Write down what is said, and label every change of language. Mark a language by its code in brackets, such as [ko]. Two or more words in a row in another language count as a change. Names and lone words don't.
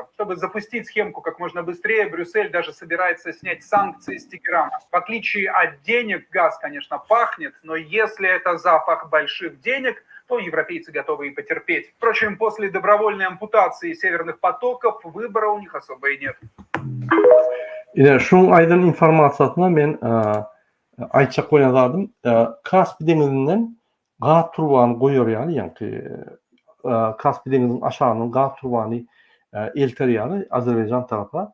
[ru] Чтобы запустить схемку как можно быстрее, Брюссель даже собирается снять санкции с Тегерана. В отличие от денег, газ, конечно, пахнет, но если это запах больших денег, то европейцы готовы и потерпеть. Впрочем, после добровольной ампутации северных потоков выбора у них особо и нет. [tk] Ine şu aydın informasyasına men aýtjak bolýardym. Kaspy deňizinden gaz turbany goýar ýaly, ýa-ni Kaspy deňiziniň aşagynyň gaz turbany elter ýaly Azerbaýjan tarapy.